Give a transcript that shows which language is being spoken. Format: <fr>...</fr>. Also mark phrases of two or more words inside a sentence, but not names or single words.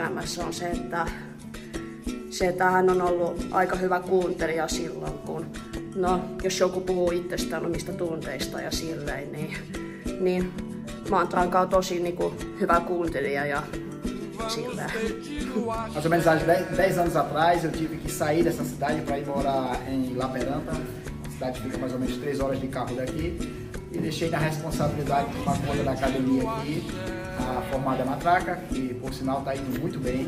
<fi>elämässä on se, että hän on ollut aika hyvä kuuntelija silloin, kun jos joku puhuu itsestään omista tunteista ja silleen, niin Matranka on tosi niin kuin hyvä kuuntelija ja silleen.</fi> <pt>Mais ou menos há 10 anos atrás eu tive que sair dessa cidade para ir morar em La Peranta. A cidade fica mais ou menos 3 horas de carro daqui. E deixei na responsabilidade de tomar conta da academia aqui, a Formada Matraca, que por sinal está indo muito bem.</pt>